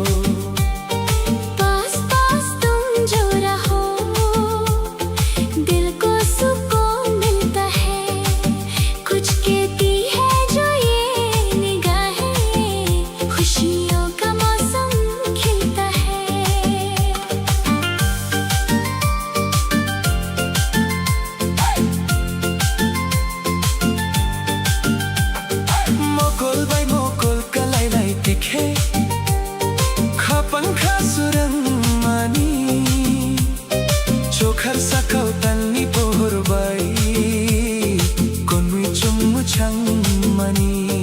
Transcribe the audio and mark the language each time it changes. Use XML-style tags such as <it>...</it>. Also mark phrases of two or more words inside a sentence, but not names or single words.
<hi>पास पास तुम जो रहो दिल को सुकून मिलता है कुछ कहती है जो ये निगाहें खुशियों का मौसम खिलता है</hi> <trp>Mokol bai mokol kalai lai tikhe Khapang khasurang mani Chokhar sakau tanni pohor bai Konui chungmu chang mani</trp>